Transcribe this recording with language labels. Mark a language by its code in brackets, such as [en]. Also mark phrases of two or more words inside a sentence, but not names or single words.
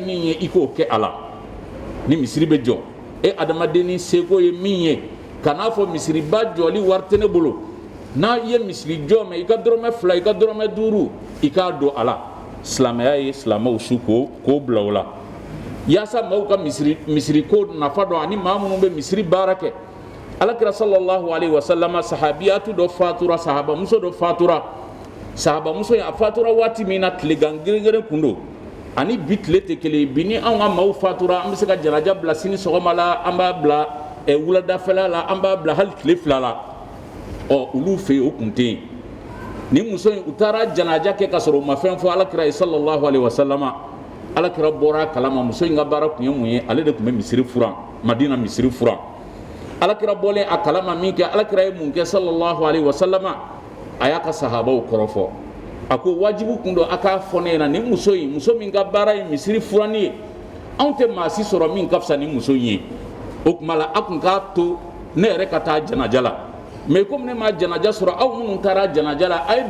[bm] min ye i k'o kɛ a la ni misiri bɛ jɔ e adamaden ni seko ye min ye kan'a fɔ misiriba jɔli wari tɛ ne bolo n'a ye misiri jɔ mɛn i ka dɔrɔmɛ 2 i ka dɔrɔmɛ 5 i k'a don a la silamɛya ye silamɛw su k'o bila o la yaasa maaw ka misiri ko nafa dɔn ani maa minnu bɛ misiri baara kɛ alakira [ar] صلى الله عليه وسلم [bm] sahabiyatu dɔ fatura sahabamuso dɔ fatura sahabamuso in a fatura waati min na tilegan geren kun don ani bi tile tɛ kelen bi ni anw ka maaw fatura an bɛ se ka janaja bila sini sɔgɔma la an b'a bila wuladafɛla la an b'a bila hali tile 2 la olu fɛ yen o kun tɛ yen ni muso in u taara janaja kɛ ka sɔrɔ u ma fɛn fɔ alakira ye [ar] صلى الله عليه وسلم [bm] alakira bɔra kalama muso in ka baara kun ye mun ye ale de kun bɛ misiri furan madina misiri furan alakira bɔlen a kalama min kɛ alakira ye mun kɛ [ar] صلى الله عليه وسلم [bm] a y'a ka sahabaw kɔrɔfɔ a ko wajibu kun don a k'a fɔ ne ɲɛna ni muso min ka baara ye misiri furanni ye anw tɛ maa si sɔrɔ min ka fisa ni muso in ye o tuma la a kun k'a to ne yɛrɛ ka taa janaja la [fr] mais comme [bm] ne ma janaja sɔrɔ aw minnu taara janaja la a ye